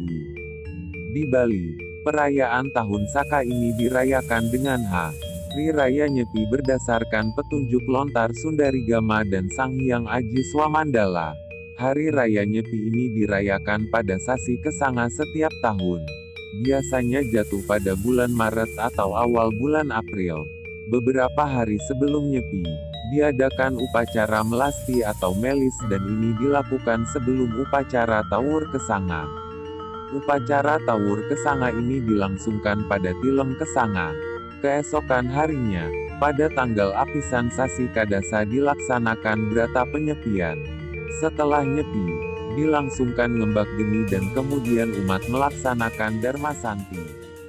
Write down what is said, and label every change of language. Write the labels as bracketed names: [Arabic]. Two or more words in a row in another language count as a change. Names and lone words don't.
[Indonesian] Di Bali, perayaan Tahun Saka ini dirayakan dengan Hari Raya Nyepi berdasarkan petunjuk lontar Sundarigama dan Sang Hyang Aji Swamandala. Hari Raya Nyepi ini dirayakan pada sasi Kesanga setiap tahun. Biasanya jatuh pada bulan Maret atau awal bulan April. Beberapa hari sebelum Nyepi, diadakan upacara melasti atau melis dan ini dilakukan sebelum upacara Tawur Kesanga. Upacara Tawur Kesanga ini dilangsungkan pada Tilem Kesanga. Keesokan harinya, pada tanggal Apisan Sasi Kadasa dilaksanakan Brata Penyepian. Setelah nyepi, dilangsungkan ngembak geni dan kemudian umat melaksanakan Dharma Santi.